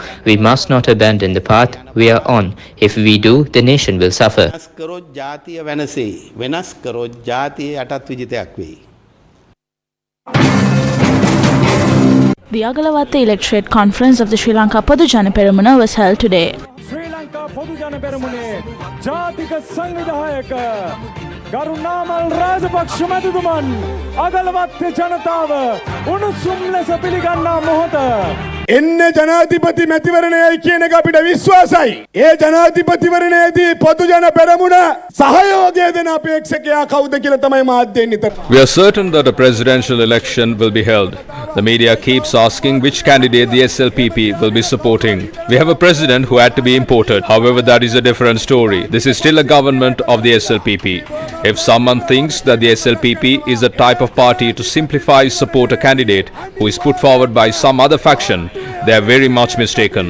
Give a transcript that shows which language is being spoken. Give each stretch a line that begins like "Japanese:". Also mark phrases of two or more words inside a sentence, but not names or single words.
English: We must not abandon the path we are on. If we do, the nation will suffer. The Agalawatte Electorate Conference of the Sri Lanka Podujana Peramuna was held today.
Sinhala: ශ්‍රී ලංකා පොදුජන පෙරමුණේ ජාතික සංවිධායක ගරු නාමල් රාජපක්ෂ මැතිතුමන් අගලවත්තේ ජනතාව උණුසුම් ලෙස පිළිගන්න මොහොත එන්න ජනාධිපති මැතිවරණයයි කියන එක අපිට විශ්වාසයි. ඒ ජනාධිපතිවරණයේදී පොදු ජන පෙරමුණ සහයෝගය දෙන අපේක්ෂකයා කවුද කියලා තමයි මාධ්‍යයෙන් නිතර.
English: We are certain that a presidential election will be held. The media keeps asking which candidate the SLPP will be supporting. We have a president who had to be imported. However, that is a different story. This is still a government of the SLPP. If someone thinks that the SLPP is a type of party to simplify support a candidate who is put forward by some other faction, they are very much mistaken.